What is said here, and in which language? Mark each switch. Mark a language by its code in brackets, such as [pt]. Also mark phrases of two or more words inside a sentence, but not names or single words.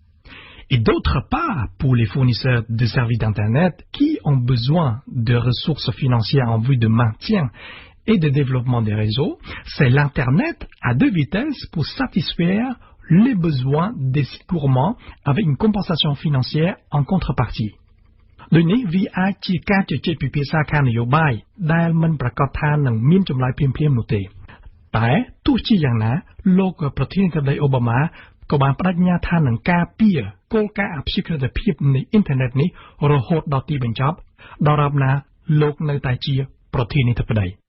[fr] Et d'autre part, pour les fournisseurs de services d'Internet qui ont besoin de ressources financières en vue de maintien et de développement des réseaux, c'est l'Internet à deux vitesses pour satisfaire les besoins des sites gourmands avec une compensation financière en contrepartie. [km] ដូចនេះវាអាចជាការជជែកពិភាក្សាខាងនយោបាយដែលមិនប្រកាសថានឹងមានចម្លើយភ្លាមៗនោះទេតែទោះជាយ៉ាងណាលោកប្រធានាធិបតីអូបាម៉ាក៏បានបដិញ្ញាថានឹងការពារគោលការណ៍អព្យាក្រឹតភាពនៃអ៊ីនធឺណិតនេះរហូតដល់ទីបញ្ចប់ដរាបណាលោកនៅតែជាប្រធានាធិបតី